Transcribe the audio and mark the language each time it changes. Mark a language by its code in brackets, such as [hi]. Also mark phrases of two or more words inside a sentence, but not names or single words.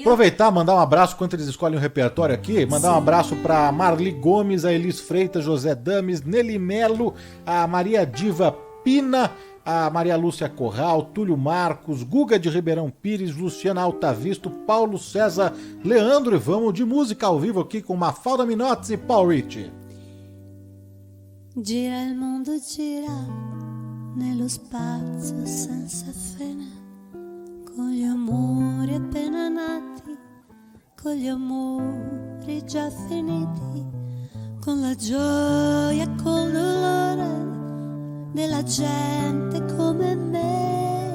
[pt] Aproveitar, mandar um abraço enquanto eles escolhem o repertório aqui. Mandar um abraço para Marli Gomes, a Elis Freitas, José Dames, Nelly Melo, a Maria Diva Pina, a Maria Lúcia Corral, Túlio Marcos, Guga de Ribeirão Pires, Luciana Altavisto, Paulo César, Leandro, e vamos de música ao vivo aqui com Mafalda Minotti e Paul Rich. [it] Gira il mondo, gira nello spazio senza fine, con gli amori appena nati, con gli amori già finiti, con la gioia e col dolore della gente come me.